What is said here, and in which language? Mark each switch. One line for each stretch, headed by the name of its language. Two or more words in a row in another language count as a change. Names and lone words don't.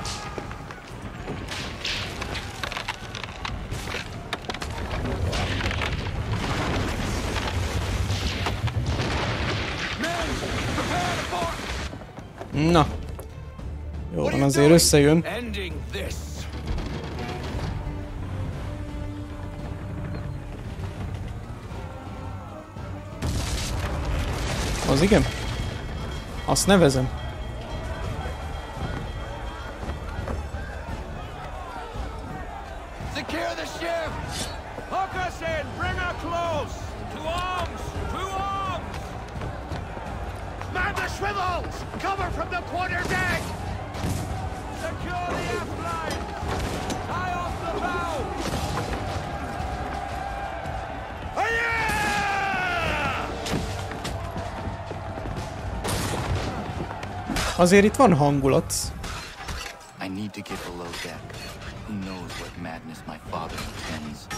Hungarian: Na. Jó van, azért összejön. Az igen? Azt nevezem.
English: Secure the ship! Hook us in! Bring her close! To arms! To arms! Man the swivels! Cover from the quarter deck! Secure the aft line! Tie off the bow!
Hungarian: Azért itt van hangulat.
English: I need to get below deck. Who knows what madness my father intends.